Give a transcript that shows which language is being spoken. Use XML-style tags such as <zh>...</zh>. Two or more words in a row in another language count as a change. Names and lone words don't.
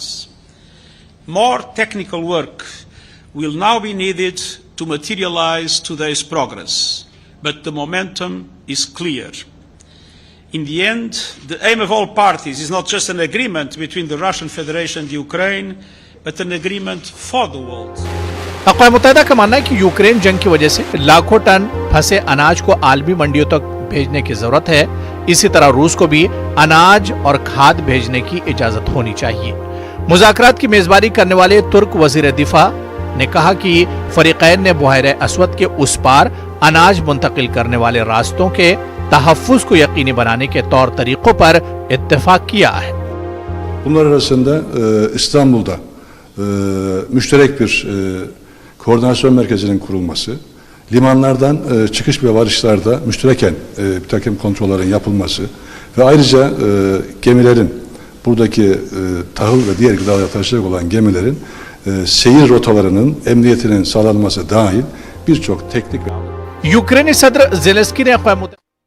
<en>More technical work will now be needed to materialize today's progress, but the momentum is clear. In the end, the aim of all parties is not just an agreement between the Russian Federation and Ukraine, but an agreement for the world.</en> <ur>اقوام متحدہ کا ماننا ہے کہ یوکرین جنگ کی وجہ سے لاکھوں ٹن پھنسے اناج کو عالمی منڈیوں تک بھیجنے کی ضرورت ہے. اسی طرح روس کو بھی اناج اور کھاد بھیجنے کی اجازت ہونی چاہیے. مذاکرات کی میزبانی کرنے والے ترک وزیر دفاع نے کہا کہ فریقین نے بحیرہ اسود کے اس پار اناج منتقل کرنے والے راستوں کے تحفظ کو یقینی بنانے کے طور طریقوں پر اتفاق کیا ہے.</ur> <tr>Bunlar arasında İstanbul'da müşterek bir koordinasyon merkezinin kurulması, limanlardan çıkış ve varışlarda müştereken bir takım kontrollerin yapılması ve ayrıca gemilerin, buradaki tahıl ve diğer gıdalara taşıyacak olan gemilerin seyir rotalarının emniyetinin sağlanması dahil birçok teknik ve...</tr> <ur>یوکرینی صدر زیلنسکی نے اقوام</ur>